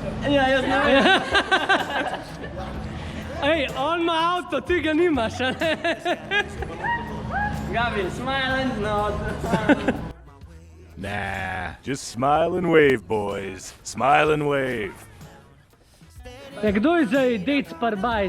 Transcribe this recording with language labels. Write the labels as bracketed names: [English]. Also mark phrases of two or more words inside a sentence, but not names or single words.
[Slovenian] Ja, jaz ne vem. Ej, on ima avto, ti ga nimaš, a ne? Gabi, [English] smile and nod. Nah, just smile and wave, boys. Smile and wave. [Slovenian] Ja, kdo je zdaj dec par bajt?